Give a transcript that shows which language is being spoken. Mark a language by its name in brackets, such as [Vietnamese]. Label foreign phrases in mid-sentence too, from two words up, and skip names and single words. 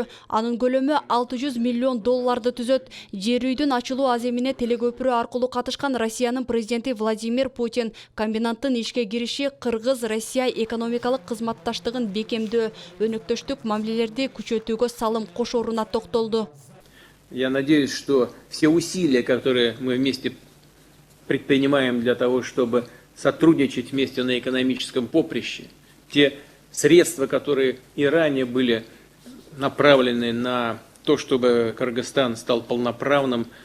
[Kyrgyz] Анын көлөмү 600 миллион долларды түзөт. Жер үйдүн ачылуу аземине телекөпүрө аркылуу катышкан Россиянын президенти Владимир Путин комбинаттын ишке кириши Кыргыз-Россия экономикалык кызматташтыгын бекемдөө, өнөктөштүк мамилелерди күчөтүүгө салым кошоруна токтолду. [Russian] Я надеюсь, что все усилия, которые мы вместе предпринимаем для того, чтобы сотрудничать вместе на экономическом поприще, те средства, которые и ранее были направлены на то, чтобы Кыргызстан стал полноправным